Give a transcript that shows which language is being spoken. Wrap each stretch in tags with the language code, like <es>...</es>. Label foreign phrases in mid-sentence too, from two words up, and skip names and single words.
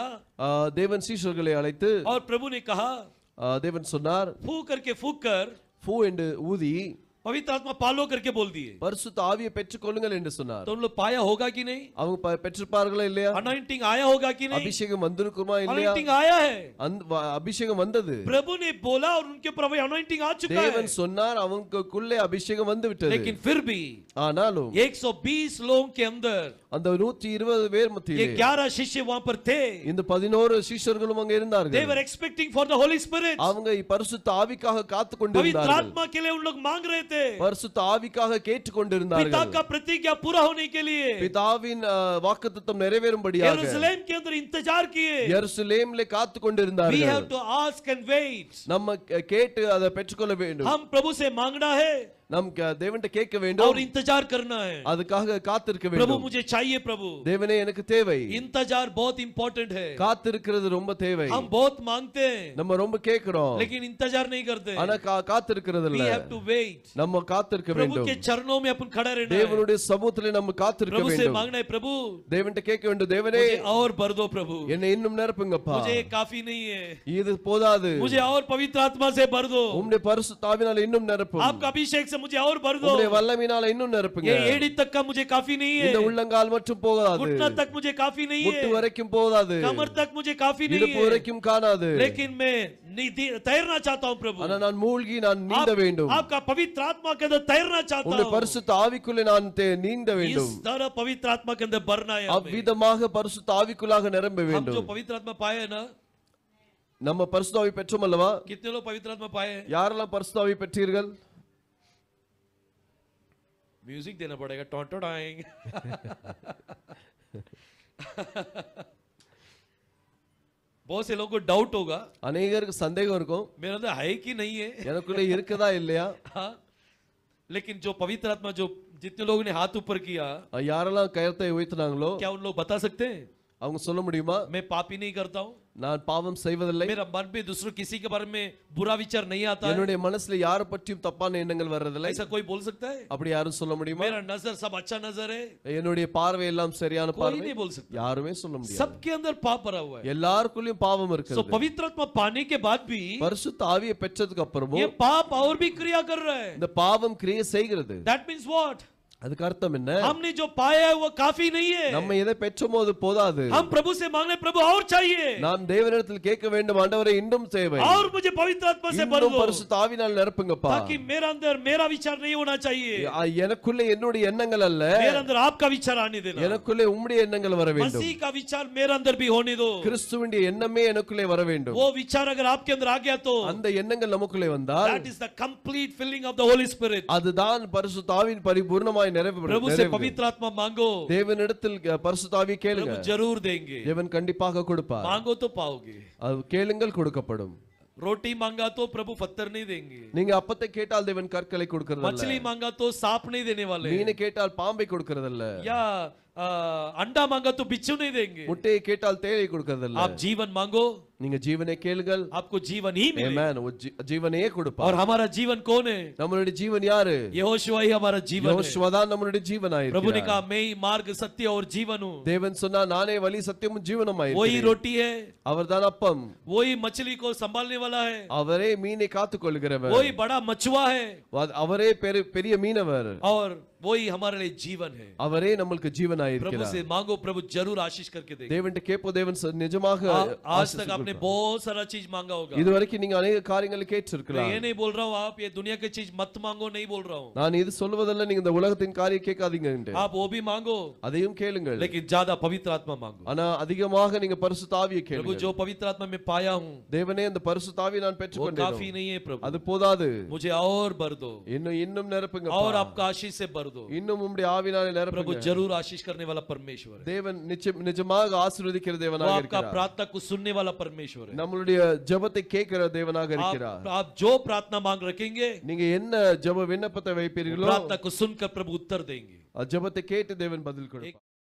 <ta>தேவன் சீஷர்களை அழைத்து</ta> <hi>और प्रभु ने कहा,</hi> <ta>தேவன் சொன்னார்,</ta> <hi>फूक कर</hi> <ta>பூ என்று ஊதி</ta> <hi>पवित्र आत्मा पालो करके बोल दिए.</hi> <ta>பரிசுத்த ஆவியை பெற்றுக்கொள்ளுங்கள் என்று சொன்னார்.</ta> <hi>तो उन लोग पाया होगा कि नहीं?</hi> <ta>அவங்க பெற்றிருப்பார்களா இல்லையா?</ta> <hi>अनॉइंटिंग आया होगा कि नहीं?</hi> <ta>அபிஷேகம் வந்திருக்குமா இல்லையா?</ta> <hi>अनॉइंटिंग आया है.</hi> <ta>அபிஷேகம் வந்தது.</ta> <hi>प्रभु ने बोला और उनके ऊपर वही अनॉइंटिंग आ चुका है.</hi> <ta>தேவன் சொன்னார், அவங்களுக்குள்ளே அபிஷேகம் வந்து விட்டது.</ta> <hi>लेकिन फिर भी</hi> <ta>ஆனாலும்</ta> <hi>120 लोगों के अंदर</hi> <ta>அந்த 120 பேர்</ta> <hi>ये</hi> <ta>மத்தியிலே</ta> <hi>11 शिष्य वहां पर थे.</hi> <ta>இந்த 11 சீஷர்களும் அங்க</ta> <en>They</en> <ta>இருந்தார்கள்.</ta> <en>were expecting for the Holy Spirit.</en> <ta>அவங்க பரிசுத்த ஆவிக்காக காத்து</ta> <hi>पवित्र</hi> <ta>கொண்டிருந்தார்கள்.</ta> <hi>आत्मा के लिए उन लोग मांग रहे थे.</hi> <ta>பரிசுத்த ஆவிக்காக கேட்டுக்</ta> <hi>पिता</hi> <ta>கொண்டிருந்தார்கள்.</ta> <hi>का प्रतिज्ञा पूरा होने के लिए</hi> <ta>பிதாவின் வாக்குத்தத்தம் நிறைவேறும்படியாக</ta> <hi>यरूशलेम के अंदर इंतजार किए.</hi> <ta>எருசலேமிலே காத்து</ta> <en>We</en> <ta>கொண்டிருந்தார்கள்.</ta> <en>have to ask and wait.</en> <ta>நம்ம கேட்டு அதை பெற்றுக்கொள்ள வேண்டும்.</ta> <hi>हम प्रभु से मांगना है</hi> <ta>நம் தேவன்கிட்ட கேட்க வேண்டும்.</ta> <hi>और इंतजार करना है.</hi> <ta>அதுக்காக காத்திருக்க</ta> <hi>प्रभु</hi> <ta>வேண்டும்.</ta> <hi>मुझे चाहिए प्रभु.</hi> <ta>தேவனே எனக்கு தேவை.</ta> <hi>इंतजार बहुत इंपॉर्टेंट है.</hi> <ta>காத்திருக்கிறது ரொம்ப தேவை.</ta> <hi>हम बहुत मांगते हैं</hi> <ta>நம்ம ரொம்ப கேக்குறோம்,</ta> <hi>लेकिन इंतजार नहीं करते.</hi> <ta>ஆனா காத்திருக்கிறது</ta> <en>We</en> <ta>இல்ல.</ta> <en>have to wait.</en> <ta>நம்ம காத்திருக்க</ta> <hi>प्रभु</hi> <ta>வேண்டும்.</ta> <hi>के चरणों में अपन खड़ा रहना है.</hi> <ta>தேவனுடைய சமூகத்திலே நம்ம காத்திருக்க</ta> <hi>प्रभु से</hi> <ta>வேண்டும்.</ta> <hi>मांगना है, प्रभु</hi> <ta>தேவன்கிட்ட கேட்க வேண்டும், தேவனே</ta> <hi>मुझे और भर दो प्रभु.</hi> <ta>என்னை இன்னும் நிரப்புங்கப்பா.</ta> <hi>मुझे ये काफी नहीं है.</hi> <ta>இது போதாது,</ta> <hi>मुझे और पवित्र आत्मा से भर दो.</hi> <ta>உம்முடைய பரிசுத்த ஆவியினால இன்னும் நிரப்பும்.</ta> <hi>आपका अभिषेक से मुझे और भर दो.</hi> <ta>உம்முடைய வல்லமையினால இன்னும் நிரப்புங்க.</ta> <hi>ये एड़ी तक का मुझे काफी नहीं</hi> <ta>இந்த</ta> <hi>है.</hi> <ta>உள்ளங்கால் மட்டும் போகாது,</ta> <hi>घुटना तक मुझे काफी नहीं</hi> <ta>முட்டு</ta> <hi>है.</hi> <ta>வரைக்கும் போகாது,</ta> <hi>कमर तक मुझे काफी नहीं</hi> <ta>இடுப்பு</ta> <hi>है.</hi> <ta>வரைக்கும் காணாது.</ta> <hi>लेकिन मैं तैरना चाहता हूँ प्रभु.</hi> <ta>ஆனா நான் மூழ்கி நான் நீந்த வேண்டும்.</ta> <hi>आपका पवित्र आत्मा के अंदर तैरना चाहता</hi> <ta>உம்முடைய</ta> <hi>हूँ.</hi> <ta>பரிசுத்த ஆவிக்குள்ளே நான் நீந்த வேண்டும்.</ta> <hi>इस तरह पवित्र आत्मा के अंदर भरना है हमें.</hi> <ta>அவ்விதமாக பரிசுத்த ஆவிக்குள்ளாக நிரம்ப</ta> <hi>हम जो</hi> <ta>வேண்டும்.</ta> <hi>पवित्र आत्मा पाए है ना,</hi> <ta>நம்ம பரிசுத்த ஆவி பெற்றோம் அல்லவா?</ta> <hi>कितने लोग पवित्र आत्मा पाए हैं?</hi> <ta>யாரெல்லாம் பரிசுத்த ஆவி பெற்றீர்கள்?</ta> <hi>म्यूजिक देना पड़ेगा, टॉन्टो आएंगे. बहुत से लोगों को डाउट होगा,</hi> <ta>அநேகருக்கு சந்தேகம் இருக்கும்,</ta> <hi>मेरे अंदर है कि नहीं है.</hi> <ta>எனக்குள்ளே இருக்குதா இல்லையா?</ta> <hi>हाँ, लेकिन जो पवित्र आत्मा, जो जितने लोगों ने हाथ ऊपर किया,</hi> <ta>யாரெல்லாம் கயத்தை உயர்த்தினாங்களோ</ta> <hi>क्या उन लोग बता सकते हैं</hi> <ta>அவங்க சொல்ல முடியுமா?</ta> <hi>मैं पापी नहीं करता हूँ,</hi> <ta>நான் பாவம் செய்வதில்லை,</ta> <hi>मेरा मन में दूसरों किसी के बारे में बुरा विचार नहीं आता है?</hi> <ta>என்னுடைய மனசுல யாரை பற்றியும் தப்பான எண்ணங்கள் வர்றதில்லை?</ta> <hi>ऐसा कोई बोल सकता है?</hi> <ta>அப்படி யாரும் சொல்ல முடியுமா?</ta> <hi>मेरा नजर सब अच्छा नजर है,</hi> <ta>என்னுடைய பார்வை எல்லாம் சரியான</ta> <hi>कोई</hi> <ta>பார்வை?</ta> <hi>नहीं बोल सकता.</hi> <ta>யாருமே சொல்ல முடியாது.</ta> <hi>सबके अंदर पाप भरा हुआ है.</hi> <ta>எல்லாருக்குள்ளயும் பாவம்</ta> <hi>सो</hi> <ta>இருக்குது.</ta> <hi>पवित्र आत्मा पाने के बाद भी</hi> <ta>பரிசுத்த ஆவியை பெற்றதுக்கு</ta> <hi>ये</hi> <ta>அப்புறமும்</ta> <hi>पाप और भी क्रिया कर रहा है.</hi> <ta>இந்த பாவம் கிரியை செய்கிறது.</ta> <en>That means what?</en> <ta>அதுக்கு அர்த்தம் என்ன?</ta> <hi>हमने जो पाया है वो काफी नहीं है.</hi> <ta>நம்ம எதை பெற்றோமோ அது போதாது.</ta> <hi>हम प्रभु से मांगने, प्रभु और चाहिए,</hi> <ta>நாம் தேவனிடத்தில் கேட்க வேண்டும், ஆண்டவரே இன்னும் தேவை,</ta> <hi>और मुझे पवित्र आत्मा से भर</hi> <ta>இன்னும்</ta> <hi>दो,</hi> <ta>பரிசுத்த ஆவியினால் நிரப்புங்கப்பா.</ta> <hi>ताकि मेरा अंदर मेरा विचार नहीं होना चाहिए,</hi> <ta>எனக்குள்ளே என்னுடைய எண்ணங்கள் அல்ல,</ta> <hi>मेरे अंदर आपका विचार आने देना.</hi> <ta>எனக்குள்ளே உம்முடைய எண்ணங்கள் வர வேண்டும்.</ta> <hi>मसीह का विचार मेरे अंदर भी होने दो.</hi> <ta>கிறிஸ்துவின் எண்ணமே எனக்குள்ளே வர வேண்டும்.</ta> <hi>वो विचार अगर आपके अंदर आ गया तो</hi> <ta>அந்த எண்ணங்கள் நமக்குள்ளே வந்தால்</ta> <en>that is the complete filling of the Holy Spirit.</en> <ta>அதுதான் பரிசுத்த ஆவியின் பரிபூர்ணமாய்</ta> <hi>प्रभु से पवित्र आत्मा मांगो,</hi> <ta>தேவனிடத்தில் பரிசுத்த ஆவி கேளுங்க,</ta> <hi>प्रभु जरूर देंगे.</hi> <ta>தேவன் கண்டிப்பாக கொடுப்பார்.</ta> <hi>मांगो तो पाओगे.</hi> <ta>அது கேளுங்கள் கொடுக்கப்படும்.</ta> <hi>रोटी मांगा तो प्रभु पत्थर नहीं देंगे.</hi> <ta>நீங்க அப்பத்தை கேட்டால் தேவன் கற்களை கொடுக்கறதில்ல.</ta> <hi>मछली मांगा तो सांप नहीं देने वाले.</hi> <ta>மீனை கேட்டால் பாம்பை கொடுக்கறதில்ல.</ta> <hi>या अंडा मांगा तो बिच्छू नहीं देंगे।</hi> <ta>முட்டையை கேட்டால் தேளை கொடுக்கறதில்ல.</ta> <hi>आप जीवन मांगो,</hi> <ta>நீங்க ஜீவனை கேளுங்கள்,</ta> <hi>आपको जीवन ही मिलेगा।</hi> <ta>ஆமென். ஜீவனையே கொடுப்பார்.</ta> <hi>और हमारा जीवन कौन है?</hi> <ta>நம்மளுடைய ஜீவன் யாரு?</ta> <hi>यहोशुआ ही हमारा जीवन है।</hi> <ta>யோசுவா தான் நம்மளுடைய ஜீவனாய்</ta> <hi>प्रभु ने</hi> <ta>இருக்கிறார்.</ta> <hi>कहा मैं ही मार्ग सत्य और जीवन हूँ।</hi> <ta>தேவன் சொன்னா நானே வழி சத்தியமும் ஜீவனுமாய்</ta> <hi>वही</hi> <ta>இருக்கிறேன்.</ta> <hi>रोटी है,</hi> <ta>அவர்தான் அப்பம்,</ta> <hi>वही मछली को संभालने वाला है,</hi> <ta>அவரே மீனை காத்துக் கொள்கிறவர்,</ta> <hi>वही बड़ा मछुआ है,</hi> <ta>அவரே பெரிய மீனவர்,</ta> <hi>और वही हमारे लिए जीवन है।</hi> <ta>அவரே நம்மளுக்கு ஜீவனாய்</ta> <hi>प्रभु</hi> <ta>இருக்கிறார்.</ta> <hi>से मांगो, प्रभु जरूर आशीष करके देगा।</hi> <ta>தேவன்கிட்ட கேப்போ, தேவன் நிஜமாக</ta> <hi>आज तक आपने बहुत सारा चीज मांगा होगा।</hi> <ta>இதுவரைக்கும் நீங்க अनेक காரியங்களை கேட்டிருக்கலாம்.</ta> <hi>मैं ये नहीं बोल रहा हूँ आप ये दुनिया की चीज मत मांगो, नहीं बोल रहा हूँ।</hi> <ta>நான் இது சொல்வதல்ல நீங்க இந்த உலகத்தின் காரியம் கேட்காதீங்க என்று.</ta> <hi>आप वो भी मांगो,</hi> <ta>அதையும் கேளுங்கள்.</ta> <hi>लेकिन ज्यादा पवित्र आत्मा मांगो।</hi> <ta>ஆனா அதிகமாக நீங்க பரிசுத்த ஆவியை</ta> <hi>प्रभु</hi> <ta>கேளுங்கள்.</ta> <hi>जो पवित्र आत्मा मैं पाया हूँ</hi> <ta>தேவனே அந்த பரிசுத்த ஆவியை நான்</ta> <hi>वो</hi> <ta>பெற்றுக்கொண்டேன்.</ta> <hi>काफी नहीं है प्रभु,</hi> <ta>அது போதாது.</ta> <hi>मुझे और भर दो,</hi> <ta>இன்னும் நிரப்புங்க.</ta> <hi>और आपका आशीष से भर दो।</hi> <ta>இன்னும் உம்முடைய ஆவியினாலே</ta> <hi>प्रभु</hi> <ta>நிரப்புங்க.</ta> <hi>जरूर आशीष करने वाला परमेश्वर है।</hi> <ta>தேவன் நிஜமாக ஆசீர்வதிக்கிற</ta> <hi>वो</hi> <ta>தேவனாக</ta> <hi>आपका</hi> <ta>இருக்கிறார்.</ta> <hi>प्रार्थना को सुनने वाला परमेश्वर है।</hi> <ta>நம்மளுடைய ஜெபத்தை கேட்கிற தேவனாக இருக்கிறார்.</ta> <hi>आप जो प्रार्थना मांग रखेंगे,</hi> <ta>நீங்க என்ன ஜெப விண்ணப்பத்தை வைப்பீர்களோ</ta> <hi>प्रार्थना को सुनकर प्रभु उत्तर देंगे।</hi> <ta>ஜெபத்தை கேட்டு தேவன் பதில் கொடுப்பார்.</ta>